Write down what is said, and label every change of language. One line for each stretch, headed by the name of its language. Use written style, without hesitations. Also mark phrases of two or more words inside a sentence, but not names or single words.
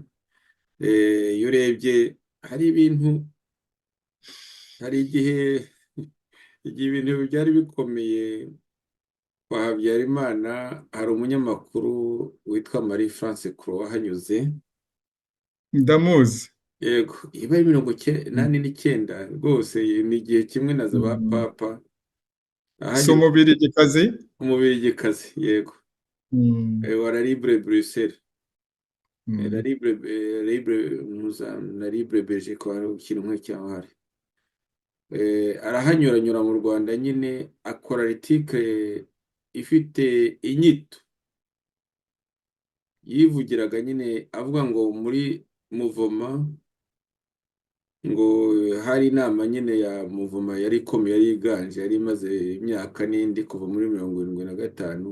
Kinyarwanda: Iyo urebye hari ibintu, hari igihe igihe ibintu byari bikomeye kwa Habyarimana, hari umunyamakuru witwa Marie France Croix wahanyuze. ndamuzi. Yego, iba ari Mm. 1989 rwose, ni igihe kimwe na za ba Mm. papa Si ahanyuze. umubirigikazi. Umubirigikazi, yego. Mm. Wa la Libre Bruxelles. La Mm. Libre, la Libre Belgique, hari ikintu nk'icyaho hari. Arahanyuranyura mu Rwanda nyine, akora article ifite inyito, yivugiraga nyine avuga ngo muri muvoma, ngo hari inama nyine ya muvoma yari ikomeye, yari iganje, yari imaze imyaka n'indi kuva muri 75.